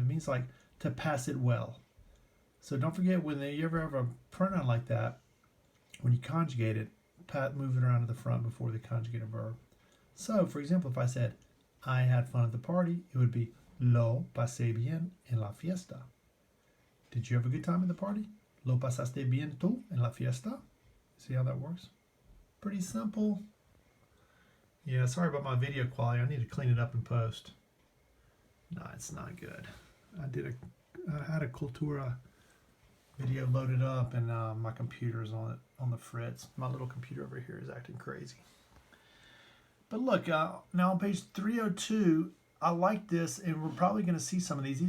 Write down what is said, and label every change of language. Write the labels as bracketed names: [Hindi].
[English] It means like to pass it well. So don't forget, when you ever have a pronoun like that, when you conjugate it, move it around to the front before the conjugated verb. So, for example, if I said, I had fun at the party, it would be [Spanish] lo pasé bien en la fiesta. [English] Did you have a good time at the party? [Spanish] Lo pasaste bien tú en la fiesta? [English] See how that works? Pretty simple. Yeah, sorry about my video quality. I need to clean it up in post. No, it's not good. I had a Cultura video loaded up, and my computer's on the fritz. My little computer over here is acting crazy. But look, now on page 302, I like this, and we're probably going to see some of these.